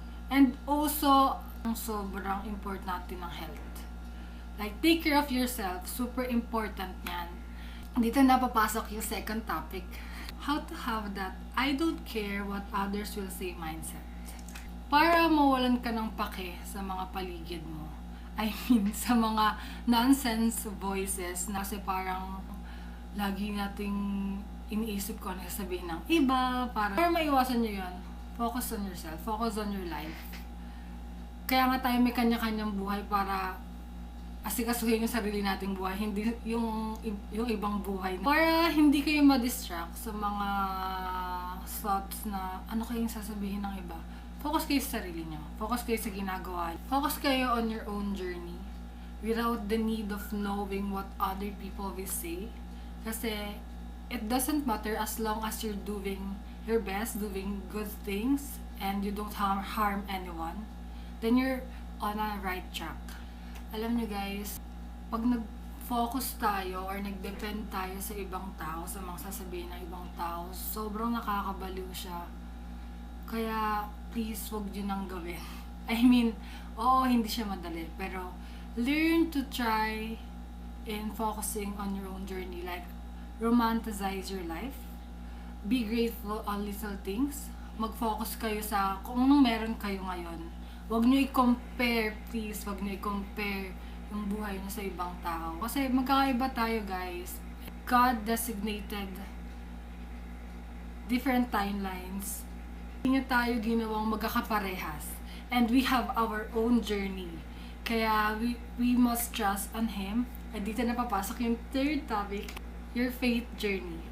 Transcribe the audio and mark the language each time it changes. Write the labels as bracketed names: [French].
[Filipino] And also, ang sobrang important ng health. [English] Like, take care of yourself. [Filipino] Super important yan. Dito na papasok yung second topic. [English] How to have that I don't care what others will say mindset. [Filipino] Para mawalan ka ng pake sa mga paligid mo. I mean, sa mga nonsense voices na kasi parang lagi nating iniisip ko ano sasabihin ng iba. Para maiwasan nyo yun, [English] focus on yourself. Focus on your life. [Filipino] Kaya nga tayo may kanya-kanyang buhay para asikasuhin yung sarili nating buhay, hindi yung ibang buhay. Para hindi kayo ma-distract sa mga thoughts na ano kayong sasabihin ng iba. Focus kayo sa sarili nyo. Focus kayo sa ginagawa. [English] Focus kayo on your own journey without the need of knowing what other people will say. Kasi it doesn't matter as long as you're doing your best, doing good things, and you don't harm anyone, then you're on a right track. [Filipino] Alam nyo guys, pag nag-focus tayo or nag-depend tayo sa ibang tao, sa mga sasabihin ng ibang tao, sobrang nakakabaliw siya. Kaya, please, wag nyo nang gawin. I mean, oo, hindi siya madali, pero [English] learn to try in focusing on your own journey. Like, romanticize your life. Be grateful on little things. [Filipino] Mag-focus kayo sa kung anong meron kayo ngayon. Huwag nyo i-compare, please. Huwag nyo i-compare yung buhay nyo sa ibang tao. Kasi magkakaiba tayo, guys. [English] God designated different timelines. [Filipino] Hindi nyo tayo ginawang magkakaparehas. [English] And we have our own journey. [Filipino] Kaya [English] we must trust on Him. [Filipino] At dito na papasok yung third topic, your faith journey.